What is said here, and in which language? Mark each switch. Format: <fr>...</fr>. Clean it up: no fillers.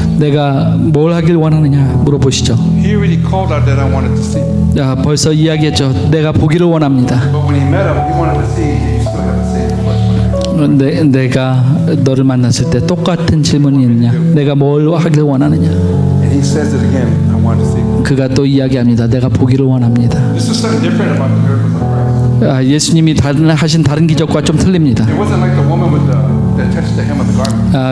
<ko>내가 뭘 하길 원하느냐 물어보시죠.</ko> <en>He already called out that I wanted to see.</en> <ko>벌써 이야기했죠. 내가 보기를 원합니다.</ko> <en>But when he met him, he wanted to see. You still have the same question.</en> <ko>내가 너를 만났을 때 똑같은 질문이 있느냐? 내가 뭘 하길 원하느냐?</ko> <en>And he says it again. I want to see.</en> <ko>그가 또 이야기합니다. 내가 보기를 원합니다.</ko> <en>This is something different about the miracles of Christ.</en> <ko>예수님이 하신 다른 기적과 좀 틀립니다.</ko> <en>It wasn't like the woman with that touched the hem of the garment.</en>